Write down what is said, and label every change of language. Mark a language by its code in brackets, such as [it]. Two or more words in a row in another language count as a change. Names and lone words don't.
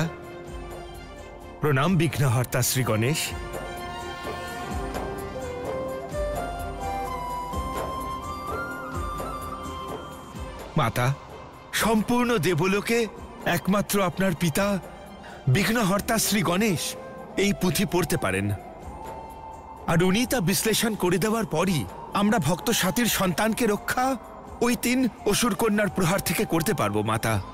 [bn] প্রণাম বিঘ্নহর্তা শ্রী গণেশ। মাতা, সম্পূর্ণ দেবলোকে একমাত্র আপনার পিতা বিঘ্নহর্তা শ্রী গণেশ এই পুঁথি পড়তে পারেন। আর উনি তা বিশ্লেষণ করে দেওয়ার পরই আমরা ভক্ত সাথীর সন্তানকে রক্ষা ওই 3 অসুর কন্যার প্রহার থেকে করতে পারবো মাতা।